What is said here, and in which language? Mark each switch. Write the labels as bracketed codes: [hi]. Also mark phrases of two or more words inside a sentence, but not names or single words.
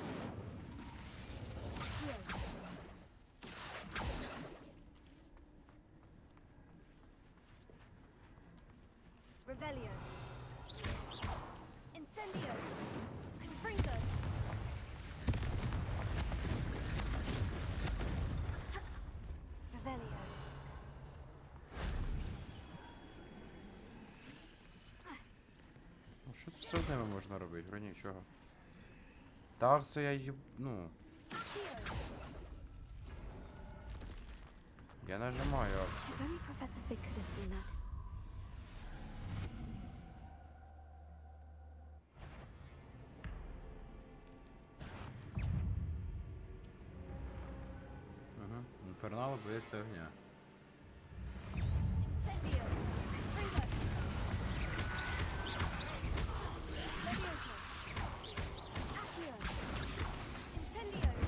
[la] Accio. Revelio. Incendio. Confringo. Revelio. [uk] Ну, що з ними можна робити? Вроді нічого. Так, це я їб... ну... Я нажимаю. [en] If only Professor Fig could have seen that. Угу. [uk] Інфернал боїться огня. [la] Incendio. Confringo. Leviosa. Accio. Incendio.